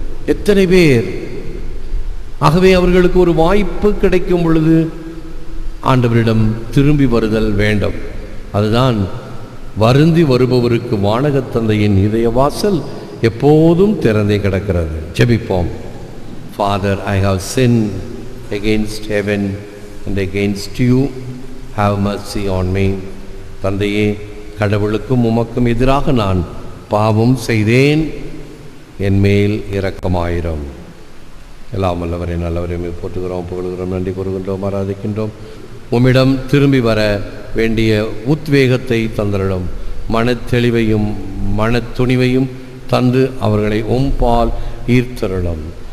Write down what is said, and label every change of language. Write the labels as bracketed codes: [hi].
[ta] எத்தனை பேர்! ஆகவே அவர்களுக்கு ஒரு வாய்ப்பு கிடைக்கும் பொழுது ஆண்டவரிடம் திரும்பி வருதல் வேண்டும். அதுதான் வருந்தி வருபவருக்கு வானகத் தந்தையின் இதய வாசல் எப்போதும் திறந்தே கிடக்கிறது. ஜெபிப்போம். [en] Father, I have sinned against heaven and against you. Have mercy on me. [ta] தந்தையே, கடவுளுக்கும் உமக்கும் எதிராக நான் பாவம் செய்தேன், என் மேல் இரக்கமாயிரும். எல்லாம் வல்லவரே, நல்லவரே, போற்றுகிறோம், புகழுகிறோம், நன்றி கூறுகின்றோம், ஆராதிக்கின்றோம். உம்மிடம் திரும்பி வர வேண்டிய உத்வேகத்தை தந்தரிடும், மனத்தெளிவையும் மனத்துணிவையும் தந்து அவர்களை உம்பால் ஈர்த்தருளும்.